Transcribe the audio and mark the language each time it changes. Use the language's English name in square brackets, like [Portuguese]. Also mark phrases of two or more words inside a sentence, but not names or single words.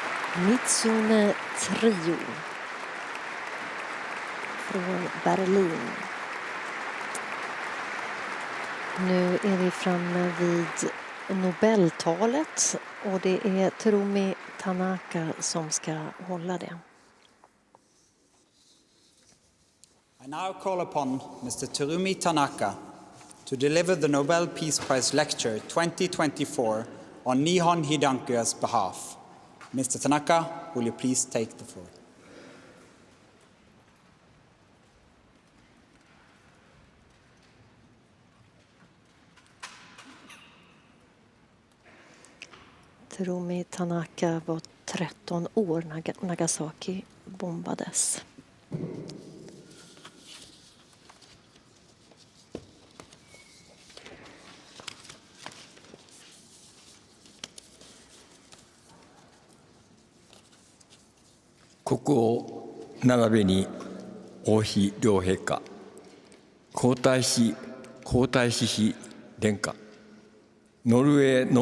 [Swedish] Mitsune Trio från Berlin. Nu är vi framme vid Nobeltalet och det är Terumi Tanaka som ska hålla det. [English] I now call upon Mr. Terumi Tanaka to deliver the Nobel Peace Prize Lecture 2024 on Nihon Hidankyo's behalf. Mr. Tanaka, will you please take the floor? [Swedish] Terumi Tanaka var 13 år när Nagasaki bombades. [Japanese] 国王並びに王妃両陛下、皇太子妃殿下、ノルウェーノ